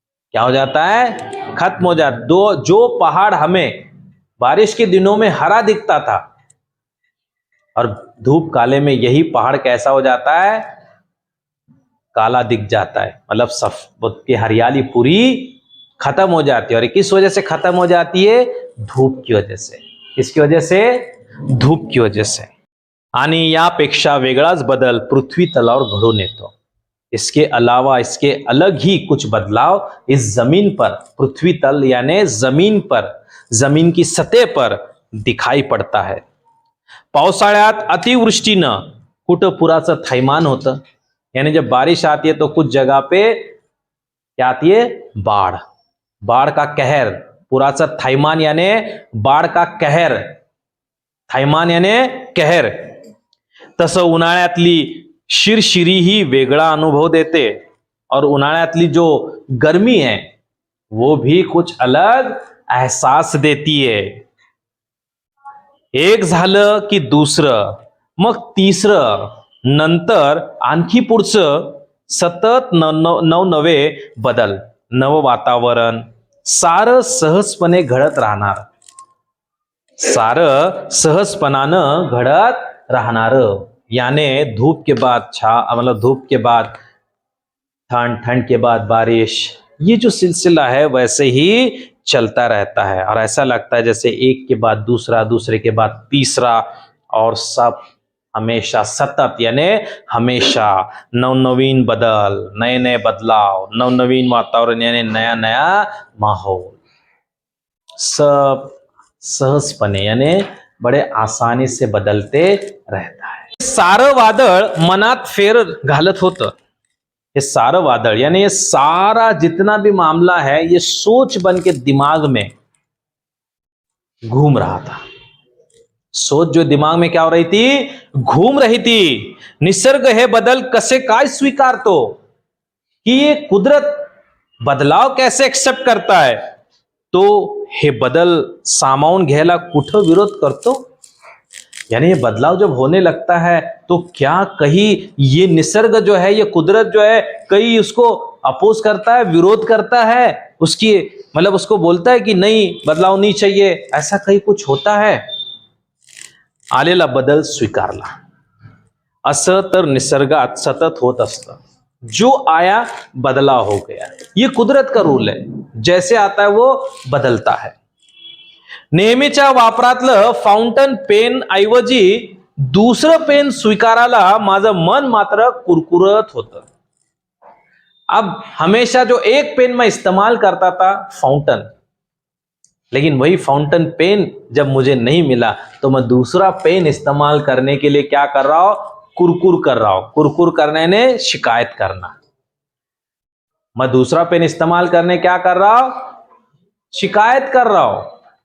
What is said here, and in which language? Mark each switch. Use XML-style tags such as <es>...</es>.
<hi>क्या हो जाता है, खत्म हो जाता। जो पहाड़ हमें बारिश के दिनों में हरा दिखता था, और धूप काले में यही पहाड़ कैसा हो जाता है, काला दिख जाता है। मतलब सब की हरियाली पूरी खत्म हो जाती है। और किस वजह से खत्म हो जाती है, धूप की वजह से। किसकी वजह से, धूप की वजह से।</hi> <mr>आणि यापेक्षा वेगळाच बदल पृथ्वी तलावर घडून येतो।</mr> <hi>इसके अलावा इसके अलग ही कुछ बदलाव इस जमीन पर, पृथ्वी तल यानी जमीन पर, जमीन की सतह पर दिखाई पड़ता है।</hi> <mr>पावसाळ्यात अतिवृष्टीनं कुठं पुराचं थैमान होतं,</mr> <hi>यानी जब बारिश आती है तो कुछ जगह पे क्या आती है, बाढ़, बाढ़ का कहर, पुराचा थैमान यानी बाढ़ का कहर, थैमान यानी कहर।</hi> <mr>तसं उन्हाळ्यातली शिरशिरी ही वेगळा अनुभव देते,</mr> <hi>और उन्हाळ्यातली जो गर्मी है वो भी कुछ अलग एहसास देती है।</hi> <mr>एक झालं की दुसरं, मग तिसरं, नंतर आणखी पुढचं सतत नवनवे बदल, नव वातावरण, सारं सहजपणे घडत राहणार, सारं सहजपणानं घडत राहणार।</mr> <hi>याने धूप के बाद मतलब धूप के बाद ठंड, ठंड के बाद बारिश, ये जो सिलसिला है वैसे ही चलता रहता है। और ऐसा लगता है जैसे एक के बाद दूसरा, दूसरे के बाद तीसरा, और सब हमेशा सतत यानी हमेशा नवनवीन बदल, नए नए बदलाव, नवनवीन वातावरण यानी नया नया माहौल, सब सहजपणे यानी बड़े आसानी से बदलते रहता है।</hi> <mr>सारं वादळ मनात फेर घालत होतं।</mr> <hi>ये सारा वादळ यानी ये सारा जितना भी मामला है, ये सोच बन के दिमाग में घूम रहा था। सोच जो दिमाग में क्या हो रही थी, घूम रही थी।</hi> <mr>निसर्ग हे बदल कसे काय स्वीकारतो,</mr> <hi>कि ये कुदरत बदलाव कैसे एक्सेप्ट करता है, तो</hi> <mr>हे बदल सामावून घ्यायला कुठं विरोध करतो।</mr> <hi>यानी ये बदलाव जब होने लगता है तो क्या कहीं ये निसर्ग जो है, ये कुदरत जो है, कहीं उसको अपोज करता है, विरोध करता है, उसकी मतलब उसको बोलता है कि नहीं बदलाव नहीं चाहिए, ऐसा कहीं कुछ होता है।</hi> <mr>आलेला बदल स्वीकारला, असं तर निसर्गात सतत होत असतं।</mr> <hi>जो आया बदलाव हो गया, ये कुदरत का रूल है, जैसे आता है वो बदलता है।</hi> <mr>नेहमीच्या वापरातलं फाउंटन पेन ऐवजी दुसरं पेन स्वीकारायला माझं मन मात्र कुरकुरत होतं।</mr> <hi>अब हमेशा जो एक पेन मैं इस्तेमाल करता था फाउंटन, लेकिन वही फाउंटन पेन जब मुझे नहीं मिला तो मैं दूसरा पेन इस्तेमाल करने के लिए क्या कर रहा हूं, कुरकुर कर रहा हूं। कुरकुर करने ने शिकायत करना, मैं दूसरा पेन इस्तेमाल करने क्या कर रहा हूं, शिकायत कर रहा हूं।</hi>